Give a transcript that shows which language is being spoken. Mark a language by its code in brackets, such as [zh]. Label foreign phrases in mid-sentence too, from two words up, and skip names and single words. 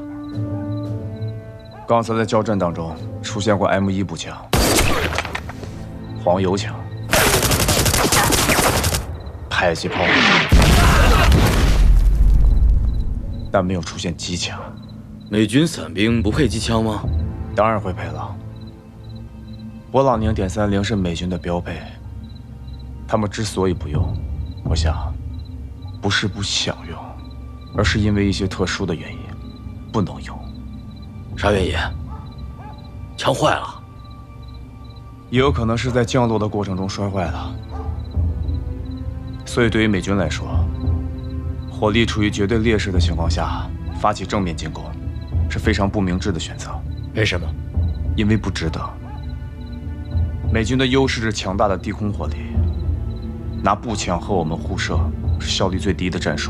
[zh] 剛才在交戰當中出現過 M1步槍、黃油槍、迫擊炮，但沒有出現機槍。美軍傘兵不配機槍嗎？當然會配了。勃朗寧點30 是美軍的標配，他們之所以不用，我想不是不想用，而是因為一些特殊的原因不能用。啥原因？槍壞了？也有可能是在降落的過程中摔壞了。所以對於美軍來說，火力處於絕對劣勢的情況下發起正面進攻是非常不明智的選擇。為什麼？因為不值得。美軍的優勢是強大的低空火力，拿步槍和我們互射是效率最低的戰術。